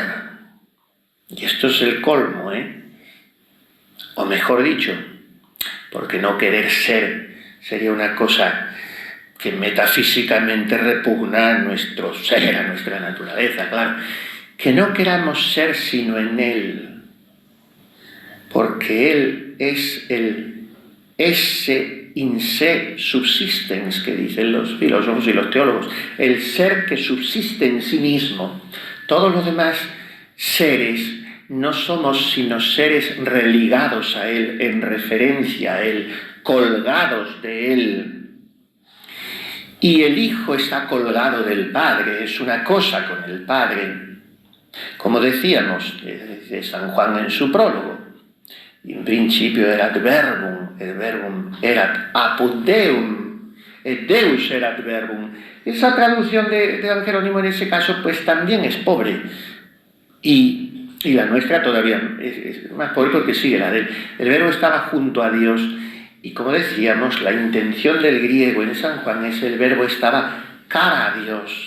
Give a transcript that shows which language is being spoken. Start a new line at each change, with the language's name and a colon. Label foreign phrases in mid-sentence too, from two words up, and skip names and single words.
Spanish: Y esto es el colmo, o mejor dicho, porque no querer ser sería una cosa que metafísicamente repugna a nuestro ser, a nuestra naturaleza, claro. Que no queramos ser sino en Él, porque Él es el
Latin: esse in se subsistens,
Spanish: que dicen los filósofos y los teólogos, el ser que subsiste en sí mismo. Todos los demás seres no somos sino seres religados a Él, en referencia a Él, colgados de Él. Y el Hijo está colgado del Padre, es una cosa con el Padre. Como decíamos de San Juan en su prólogo,
Latin: in principio erat verbum, et verbum erat apud Deum, et Deus erat verbum.
Spanish: Esa traducción de San Jerónimo en ese caso pues también es pobre, y la nuestra todavía es más pobre porque sigue la de él. El verbo estaba junto a Dios, y como decíamos, la intención del griego en San Juan es el verbo estaba cara a Dios.